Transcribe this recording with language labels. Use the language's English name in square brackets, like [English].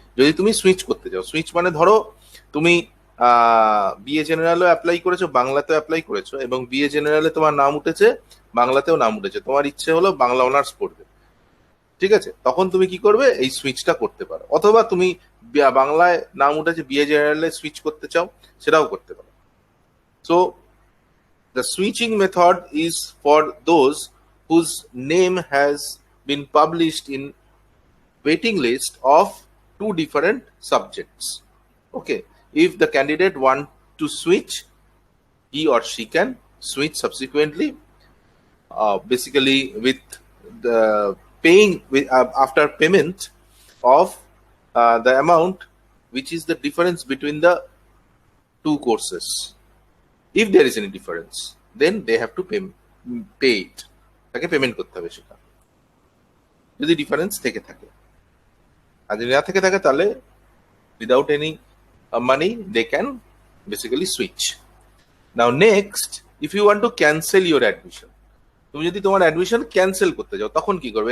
[Bangla] যদি তুমি সুইচ করতে চাও, সুইচ মানে ধরো তুমি বিএ জেনারেলও অ্যাপ্লাই করেছো, বাংলাতেও অ্যাপ্লাই করেছো, এবং বিএ জেনারেলে তোমার নাম উঠেছে, বাংলাতেও নাম উঠেছে, তোমার ইচ্ছে হলো বাংলা অনার্স পড়বে, ঠিক আছে, তখন তুমি কি করবে, এই সুইচটা করতে পারো। অথবা তুমি বাংলায় নাম উঠেছে, বিএ জেনারেলে সুইচ করতে চাও, সেটাও করতে পারো। [English] So the switching method is for those whose name has been published in waiting list of two different subjects. Okay, if the candidate want to switch, he or she can switch subsequently, basically with the paying with after payment of the amount which is the difference between the two courses. If there is any difference, then they have to pay it. [Bangla] তাকে payment করতে হবে সেটা, যদি difference থেকে থাকে। আর যদি না থেকে থাকে, তাহলে [English] Without any money they can basically switch. Now next, if you want to cancel your admission, [Bangla] তুমি যদি তোমার অ্যাডমিশন ক্যান্সেল করতে চাও, তখন কি করবে?